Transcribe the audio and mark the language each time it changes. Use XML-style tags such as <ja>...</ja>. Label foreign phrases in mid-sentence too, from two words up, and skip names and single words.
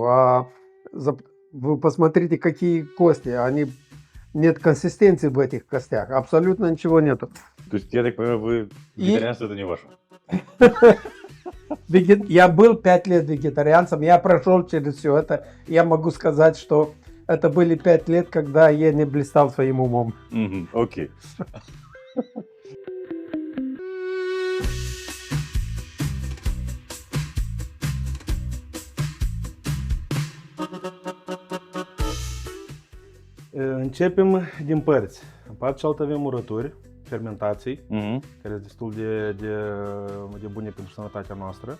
<ru>А вы посмотрите, какие кости, нет консистенции в этих костях, абсолютно ничего нету. То есть, я так понимаю, вегетарианство это не ваше? Я был 5 лет вегетарианцем, я прошел через все это. Я могу сказать, что это были 5 лет, когда я не блистал своим умом. Окей.</ru> <ro>Începem din părți. În partea cealaltă avem urături, fermentații, care sunt destul de bune pentru sănătatea noastră.</ro>